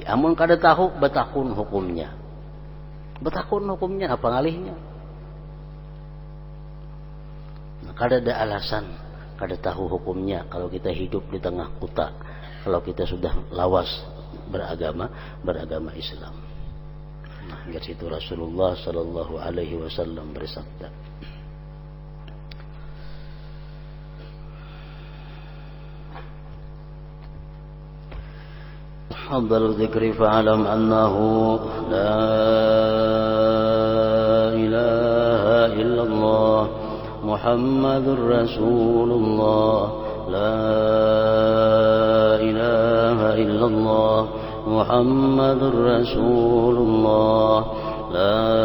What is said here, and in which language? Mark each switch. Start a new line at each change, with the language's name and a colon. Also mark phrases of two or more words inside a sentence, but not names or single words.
Banjar: Amun kada tahu, betakun hukumnya. Betakun hukumnya apa ngalihnya? Nah, kada ada alasan, kada tahu hukumnya kalau kita hidup di tengah kota. Kalau kita sudah lawas beragama Islam. Nah, dari situ Rasulullah
Arabic: صلى الله عليه وسلم
Banjar: bersabda,
Arabic: أفضل الذكر فاعلم أنه لا إله إلا الله محمد رسول الله لا إله إلا الله محمد رسول الله لا